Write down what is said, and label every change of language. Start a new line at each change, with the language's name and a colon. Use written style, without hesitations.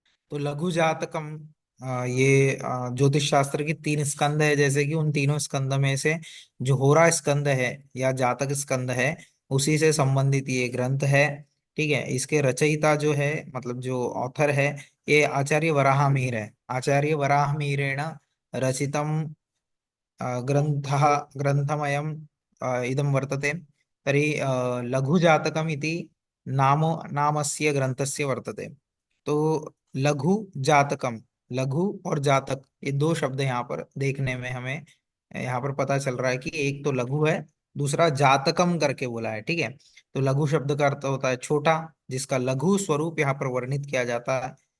Hindi: तो लघु जातकम ये ज्योतिष शास्त्र की 3 स्कंद है, जैसे कि उन तीनों स्कंद में से जो होरा स्कंद है या जातक स्कंद है, उसी से संबंधित ये ग्रंथ है। ठीक है, इसके रचयिता जो है, मतलब जो ऑथर है, ये आचार्य वराहमिहिर है।
Sanskrit: आचार्य वराहमिहिरेण रचितम ग्रन्थः ग्रन्थमयम् इदं वर्तते। तर्हि लघुजातकम् इति नामस्य ग्रंथस्य वर्तते।
Hindi: तो लघु जातकम, लघु और जातक, ये दो शब्द यहाँ पर देखने में हमें यहाँ पर पता चल रहा है कि एक तो लघु है, दूसरा जातकम करके बोला है। ठीक है, तो लघु शब्द का अर्थ होता है छोटा, जिसका लघु स्वरूप यहाँ पर वर्णित किया जाता है।